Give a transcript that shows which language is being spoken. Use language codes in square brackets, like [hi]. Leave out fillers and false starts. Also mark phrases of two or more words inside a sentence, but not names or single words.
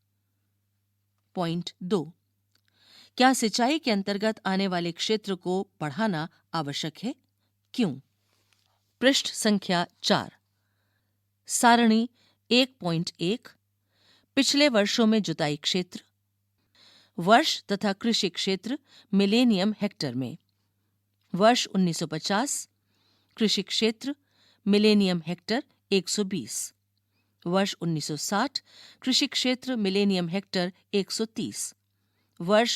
[hi] पॉइंट 2, क्या सिंचाई के अंतर्गत आने वाले क्षेत्र को बढ़ाना आवश्यक है? क्यों? पृष्ठ संख्या 4, सारणी 1.1, पिछले वर्षों में जुताई क्षेत्र, वर्ष तथा कृषि क्षेत्र [en] millennium hectare [hi] में। वर्ष 1950 कृषि क्षेत्र [en] millennium hectare [hi] 120, वर्ष 1960 कृषि क्षेत्र [en] millennium hectare [hi] 130, वर्ष